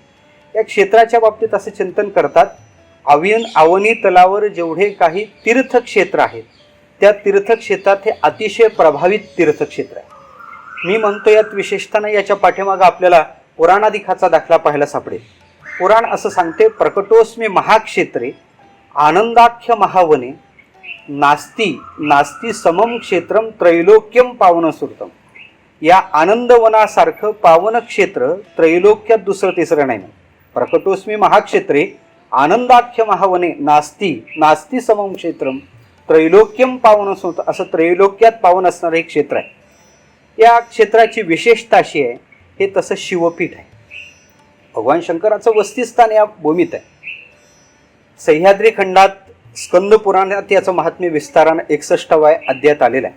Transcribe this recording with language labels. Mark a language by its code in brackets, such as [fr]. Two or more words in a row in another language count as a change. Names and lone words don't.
[mr] या क्षेत्राच्या बाबतीत असे चिंतन करतात, अवनी तलावर जेवढे काही तीर्थक्षेत्र आहेत त्या तीर्थक्षेत्रात हे अतिशय प्रभावित तीर्थक्षेत्र आहे. मी म्हणतो यात विशेषतः नाही, याच्या पाठीमागं आपल्याला पुराणाधिकाचा दाखला पाहायला सापडेल. पुराण असं सांगते, [sa] प्रकटोस्मी महाक्षेत्रे आनंदाख्य महावने नास्ती नास्ती समम क्षेत्रम त्रैलोक्यम पावन सुरतम. [mr] या आनंदवनासारखं पावन क्षेत्र त्रैलोक्यात दुसरं तिसरं नाही. [sa] प्रकटोस्मी महाक्षेत्रे आनंदाख्य महावने नास्ती नास्ती समम क्षेत्रम त्रैलोक्यम पावन सुरत, [mr] असं त्रैलोक्यात पावन असणारं एक क्षेत्र आहे. या क्षेत्राची विशेषता अशी आहे, हे तसं शिवपीठ आहे. भगवान शंकराचं वस्तीस्थान या भूमीत आहे. सह्याद्री खंडात स्कंद पुराणात याचं महात्म्य विस्तारानं 61व्या अध्यायात आलेलं आहे.